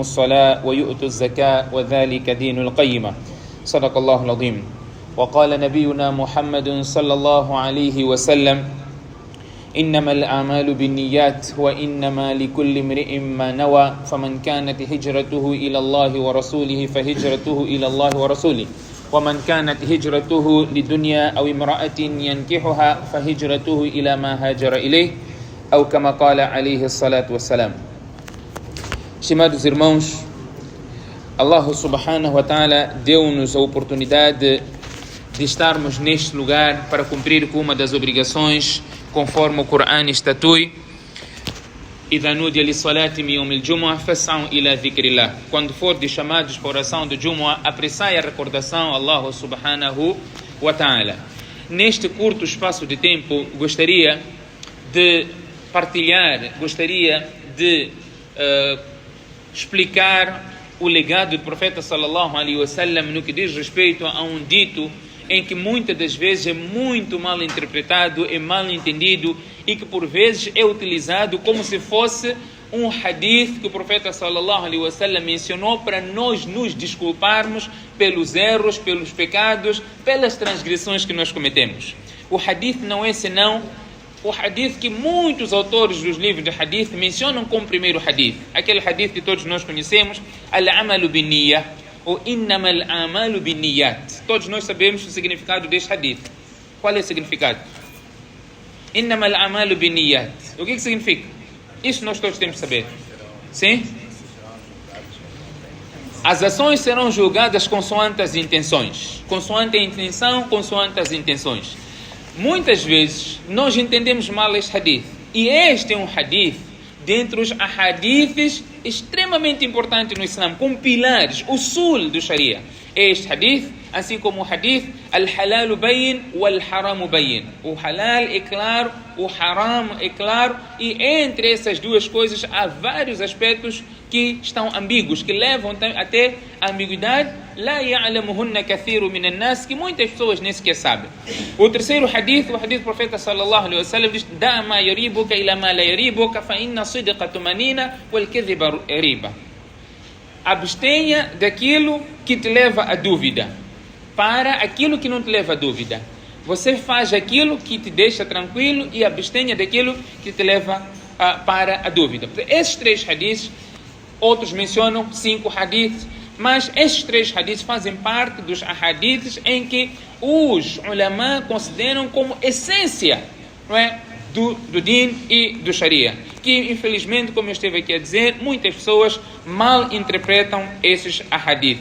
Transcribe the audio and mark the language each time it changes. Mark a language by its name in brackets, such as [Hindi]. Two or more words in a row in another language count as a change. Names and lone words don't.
[Arabic] الصلاة ويؤتوا الزكاة وذلك دين القيمة صدق الله العظيم وقال نبينا محمد صلى الله عليه وسلم إنما الأعمال بالنيات وإنما لكل امرئ ما نوى فمن كانت هجرته إلى الله ورسوله فهجرته إلى الله ورسوله ومن كانت هجرته لدنيا أو امرأة ينكحها فهجرته إلى ما هاجر إليه أو كما قال عليه الصلاة والسلام. [Portuguese] Estimados irmãos, Allah [Arabic] سبحانه وتعالى [Portuguese] deu-nos a oportunidade de estarmos neste lugar para cumprir com uma das obrigações conforme o Corão estatui. [Arabic] إذا نودي للصلاة من يوم الجمعة فاسعوا إلى ذكر الله. [Portuguese] Quando for de chamados para oração do Jumu'ah, apressai a recordação a Allah [Arabic] سبحانه وتعالى. [Portuguese] Neste curto espaço de tempo, gostaria de partilhar, explicar o legado do profeta [Arabic] صلى الله عليه وسلم [Portuguese] no que diz respeito a um dito em que muitas das vezes é muito mal interpretado, é mal entendido e que por vezes é utilizado como se fosse um hadith que o profeta [Arabic] صلى الله عليه وسلم [Portuguese] mencionou para nós nos desculparmos pelos erros, pelos pecados, pelas transgressões que nós cometemos. O hadith não é senão o hadith que muitos autores dos livros de hadith mencionam como primeiro hadith. Aquele hadith que todos nós conhecemos, [Arabic] الأعمال بالنية, ou إنما الأعمال بالنيات. [Portuguese] Todos nós sabemos o significado deste hadith. Qual é o significado? [Arabic] إنما الأعمال بالنيات. [Portuguese] O que significa? Isso nós todos temos que saber. Sim? As ações serão julgadas consoante as intenções. Consoante a intenção, consoante as intenções. Muitas vezes nós entendemos mal este hadith. E este é um hadith dentre os hadiths extremamente importantes no Islã, com pilares, o sul do Sharia. Este hadith, assim como o hadith [Arabic] الحلال بين والحرام بين. [Portuguese] O halal é claro, o haram é claro, e entre essas duas coisas há vários aspectos que estão ambíguos, que levam até a ambiguidade, [Arabic] لا يعلمهن كثير من الناس, [Portuguese] que muitas pessoas nem sequer sabem. O terceiro hadith, o hadith do profeta [Arabic] صلى الله عليه وسلم diz: دع ما يريبك إلى ما لا يريبك فإن الصدق طمأنينة والكذب ريبة. [Portuguese] Abstenha daquilo que te leva à dúvida para aquilo que não te leva à dúvida. Você faz aquilo que te deixa tranquilo e abstenha daquilo que te leva para a dúvida. Esses três hadiths, outros mencionam 5 hadiths, mas esses 3 hadiths fazem parte dos hadiths em que os ulama consideram como essência, não é, do din e do sharia, que infelizmente, como eu esteve aqui a dizer, muitas pessoas mal interpretam esses hadiths.